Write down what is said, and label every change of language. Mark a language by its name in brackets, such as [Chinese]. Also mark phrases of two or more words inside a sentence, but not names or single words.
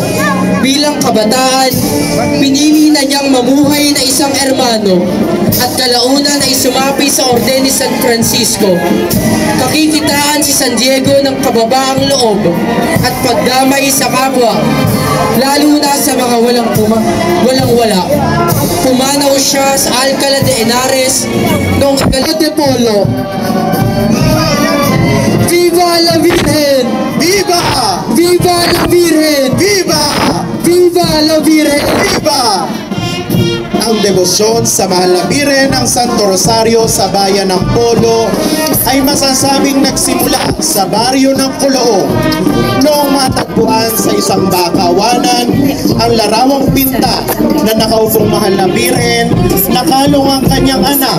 [Filipino] Bilang kabataan, pinili na niyang mamuhay na isang ermano at kalaunan ay sumapi sa Orden ni San Francisco. Kakikitaan si San Diego ng kababaang loob at pagdamay sa kapwa, lalo na sa mga walang-wala. Pumanaw siya sa Alcalá de Henares noong de Polo. [Spanish] Viva la Virgen! Viva! Viva la Virgen! Viva! Viva la Virgen! Viva! [Filipino] Ang debosyon sa mahal na Bire ng Santo Rosario sa bayan ng Polo ay masasabing nagsimula sa baryo ng Kuloong noong matagpuan sa isang bakawanan ang larawang pinta na nakaupong mahal na Birhen, nakalong ang kanyang anak